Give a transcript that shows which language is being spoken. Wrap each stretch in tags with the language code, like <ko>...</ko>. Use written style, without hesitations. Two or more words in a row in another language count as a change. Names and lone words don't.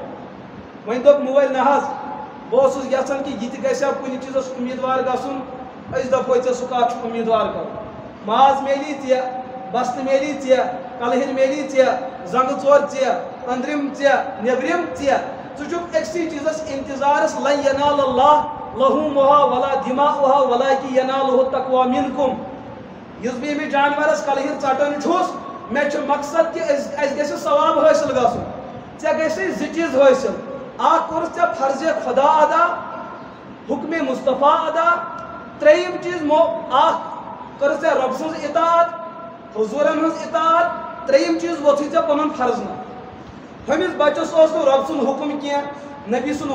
<ks>ون دپ مول نہ حظ بہٕ اوسُس یژھان کہ یہ تہ گژھِ ہا کُنہِ چیٖزس امیٖدوار گژھُن أسۍ دپو ژےٚ سُہ کتھ چھُ امیٖدوار کرُن ماز میلی ژےٚ بستہٕ میلی ژےٚ کلہِر میلی ژےٚ زنگہٕ ژور ژےٚ أنٛدرِم ژےٚ نیٚبرِم ژےٚ ژٕ چھُکھ أکسٕے چیٖزس انتظارس</ks> <ar>لن ینال اللہ لحومها ولا دماؤها ولكن يناله التقوى منكم</ar> <ks>یُس بہٕ ییٚمِس جانورس کلہِر ژٹان چھُس مےٚ چھُ مقصد کہ اَسہِ گژھِ ثواب حٲصِل گژھُن ژےٚ گژھِ زٕ چیٖز حٲصِل اکھ کوٚرُتھ ژےٚ فرضِ خدا ادا حکمِ مصطفیٰ ادا ترٛیٚیِم چیٖز اکھ کٔرٕتھ ژےٚ رۄب سٕنٛز اطاعت حضوٗرن ہٕنٛز اطاعت ترٛیٚیِم چیٖز ووٚتھُے ژےٚ پنُن فرض نہ ہُمِس بچس اوس نہٕ رۄب سُنٛد حکم کینٛہہ نبی سُنٛد</ks>